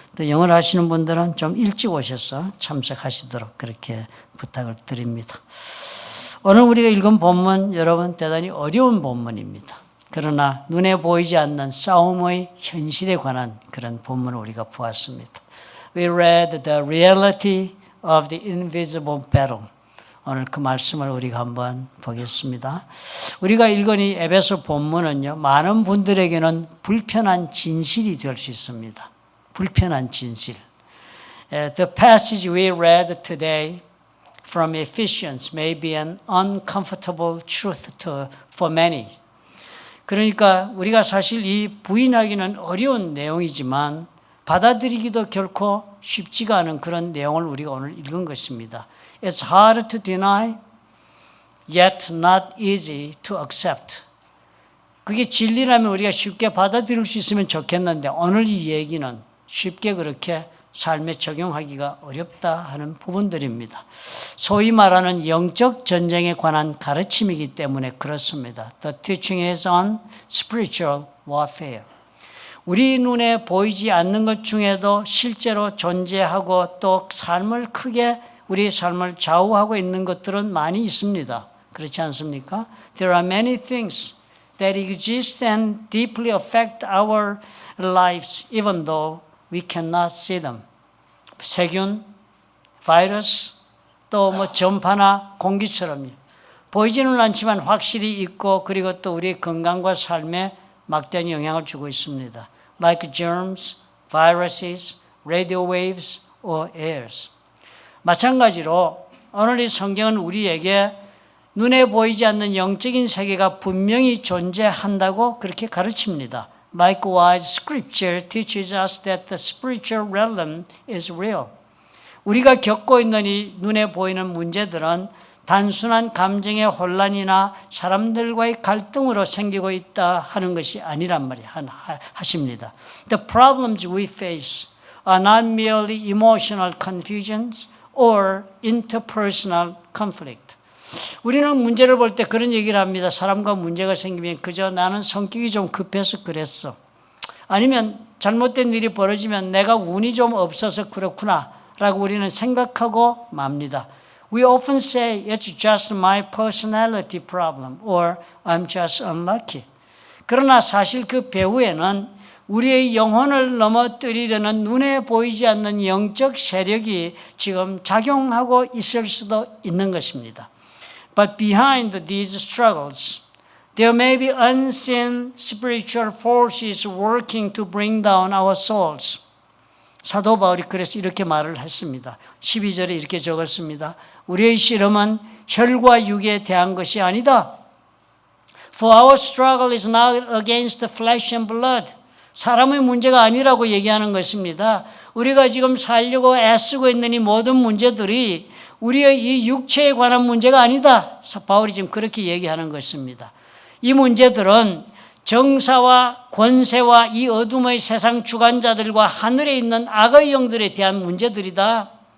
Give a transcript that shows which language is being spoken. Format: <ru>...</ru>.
<ko>또 영어를 하시는 분들은 좀 일찍 오셔서 참석하시도록 그렇게 부탁을 드립니다. 오늘 우리가 읽은 본문 여러분 대단히 어려운 본문입니다. 그러나 눈에 보이지 않는 싸움의 현실에 관한 그런 본문을 우리가 보았습니다.</ko> <en>We read the reality of the invisible battle.</en> <ko>오늘 그 말씀을 우리가 한번 보겠습니다. 우리가 읽은 이 에베소 본문은요, 많은 분들에게는 불편한 진실이 될 수 있습니다. 불편한 진실.</ko> <en>The passage we read today from Ephesians may be an uncomfortable truth for many.</en> <ko>그러니까 우리가 사실 이 부인하기는 어려운 내용이지만 받아들이기도 결코 쉽지가 않은 그런 내용을 우리가 오늘 읽은 것입니다.</ko> <en>It's hard to deny, yet not easy to accept.</en> <ko>그게 진리라면 우리가 쉽게 받아들일 수 있으면 좋겠는데 오늘 이 얘기는 쉽게 그렇게 삶에 적용하기가 어렵다 하는 부분들입니다. 소위 말하는 영적 전쟁에 관한 가르침이기 때문에 그렇습니다.</ko> <en>The teaching is on spiritual warfare.</en> <ko>우리 눈에 보이지 않는 것 중에도 실제로 존재하고 또 삶을 크게 우리 삶을 좌우하고 있는 것들은 많이 있습니다. 그렇지 않습니까?</ko> <en>There are many things that exist and deeply affect our lives even though we cannot see them.</en> <ko>세균, 바이러스, 또 뭐 전파나 공기처럼요. 보이지는 않지만 확실히 있고 그리고 또 우리의 건강과 삶에 막대한 영향을 주고 있습니다.</ko> <en>Like germs, viruses, radio waves or airs.</en> <ko>마찬가지로 오늘 이 성경은 우리에게 눈에 보이지 않는 영적인 세계가 분명히 존재한다고 그렇게 가르칩니다.</ko> <en>Likewise, Scripture teaches us that the spiritual realm is real.</en> <ko>우리가 겪고 있는 이 눈에 보이는 문제들은 단순한 감정의 혼란이나 사람들과의 갈등으로 생기고 있다 하는 것이 아니란 말이 하십니다.</ko> <en>The problems we face are not merely emotional confusions or interpersonal conflict.</en> <ko>우리는 문제를 볼 때 그런 얘기를 합니다. 사람과 문제가 생기면 그저 나는 성격이 좀 급해서 그랬어. 아니면 잘못된 일이 벌어지면 내가 운이 좀 없어서 그렇구나 라고 우리는 생각하고 맙니다.</ko> <en>We often say it's just my personality problem or I'm just unlucky.</en> <ko>그러나 사실 그 배후에는 우리의 영혼을 넘어뜨리려는 눈에 보이지 않는 영적 세력이 지금 작용하고 있을 수도 있는 것입니다.</ko> <en>But behind these struggles, there may be unseen spiritual forces working to bring down our souls.</en> <ko>사도 바울이 그래서 이렇게 말을 했습니다. 12절에 이렇게 적었습니다. 우리의 씨름은 혈과 육에 대한 것이 아니다.</ko> <en>For our struggle is not against flesh and blood.</en> <ko>사람의 문제가 아니라고 얘기하는 것입니다. 우리가 지금 살려고 애쓰고 있는 이 모든 문제들이 우리의 이 육체에 관한 문제가 아니다. 바울이 지금 그렇게 얘기하는 것입니다. 이 문제들은 정사와 권세와 이 어둠의 세상 주관자들과 하늘에 있는 악의 영들에 대한 문제들이다.</ko>